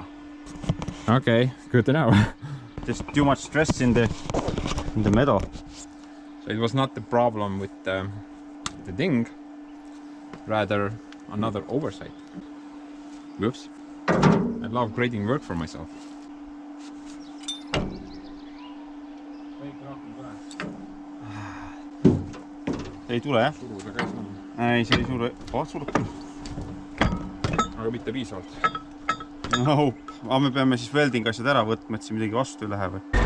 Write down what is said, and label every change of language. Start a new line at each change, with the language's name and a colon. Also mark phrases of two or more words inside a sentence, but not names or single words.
English: Okay, good to know. There's too much stress in the metal. So it was not the problem with the ding, rather another oversight. Whoops. I love creating work for myself.
Estonian: See ei tule jah? Suru sa käis on. Ei, see ei suru. Surub küll. Aga mitte piisavalt. No, aga me peame siis welding asjad ära võtma, et siin midagi vastu ei lähe või?